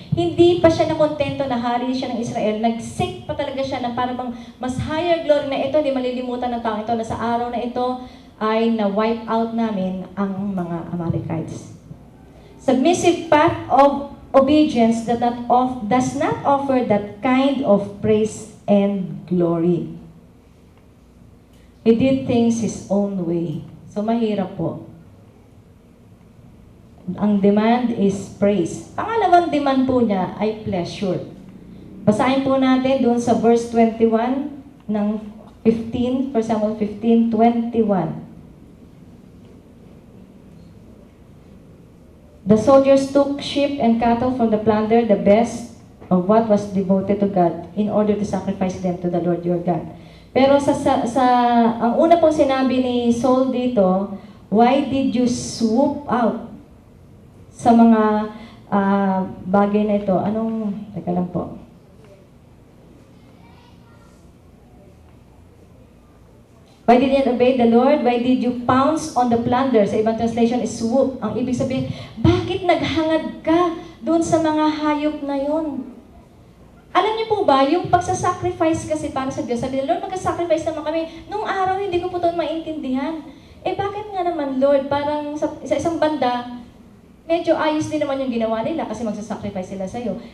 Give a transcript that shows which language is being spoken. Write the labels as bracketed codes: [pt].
[tl] Hindi pa siya nakontento na hari siya ng Israel. Nag-seek pa talaga siya na para bang mas higher glory na ito, di malilimutan ng tao ito na sa araw na ito ay na-wipe out namin ang mga Amalekites. [en] Submissive path of obedience does not offer that kind of praise and glory. He did things his own way. [tl] So, mahirap po. Ang demand is praise. Pangalawang demand po niya ay pleasure. Basahin po natin doon sa verse 21 ng 1 Samuel 15:21. [en] The soldiers took sheep and cattle from the plunder, the best of what was devoted to God, in order to sacrifice them to the Lord your God. [tl] Pero ang una pong sinabi ni Saul dito, [en] why did you swoop out [tl] sa mga bagay na ito? Teka lang po. [en] Why did you obey the Lord? Why did you pounce on the plunder? [tl] Sa ibang translation is swoop. Ang ibig sabihin, bakit naghangad ka doon sa mga hayop na yun? Alam niyo po ba, yung pagsasacrifice kasi para sa Diyos, sabi ng Lord, magsasacrifice naman kami. Nung araw, hindi ko po ito maintindihan. Bakit nga naman, Lord, parang sa isang banda, medyo ayos din naman yung ginawa nila kasi magsasacrifice sila sa'yo.